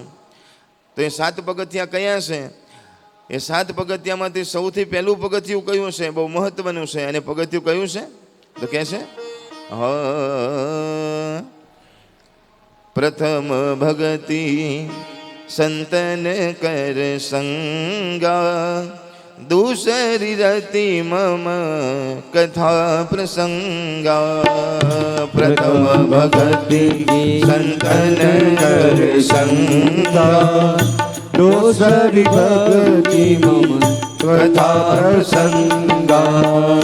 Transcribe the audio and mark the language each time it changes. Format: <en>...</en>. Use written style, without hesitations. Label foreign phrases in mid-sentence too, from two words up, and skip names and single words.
<gu>તો એ 7 પગથિયા કયા છે? એ 7 પગથિયામાંથી સૌથી પહેલું પગથિયું કયું છે? બહુ મહત્વનું છે. અને પગથિયું કયું છે? તો કહે છે</gu> <awa>प्रथम भगति संतन कर संगा, दूसरी रति मम कथा प्रसंगा. प्रथम भगति संतन कर संगा, दूसरी भगति मम कथा प्रसंगा.</awa>